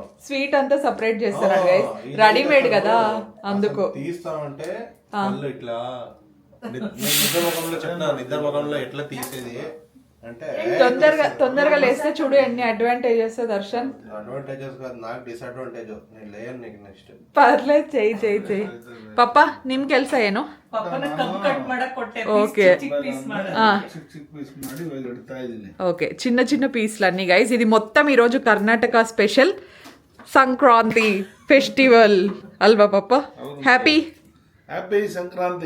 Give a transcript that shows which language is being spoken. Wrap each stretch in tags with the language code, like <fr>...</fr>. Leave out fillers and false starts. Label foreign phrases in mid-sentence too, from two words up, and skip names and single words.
<te>స్వీట్ అంతా సపరేట్ చేస్తారు రెడీమేడ్ కదా అందుకు తీస్తామంటే కళ్ళు ఇట్లా నిద్ర ముఖంలో చెప్పినా నిద్ర ముఖంలో ఎట్లా తీసేది అంటే తొందరగా లేస్తే చూడు ఎన్ని అడ్వాంటేజెస్ దర్శన్ అడ్వాంటేజెస్ కాదు నాకు డిసడ్వాంటేజ్ నేను లేయను నీకు నెక్స్ట్ ಪರ್లేదు చెయ్యి</te> <kn>ಪಪ್ಪ ನಿಮ್ ಕೆಲ್ಸ ಏನು</kn> <te>ఓకే చిన్న చిన్న పీస్లు అన్ని గైస్ ఇది మొత్తం ఈరోజు కర్ణాటక స్పెషల్ సంక్రాంతి ఫెస్టివల్ అల్వా పప్ప హ్యాపీ ಸಂಕ್ರಾಂತಿ</te>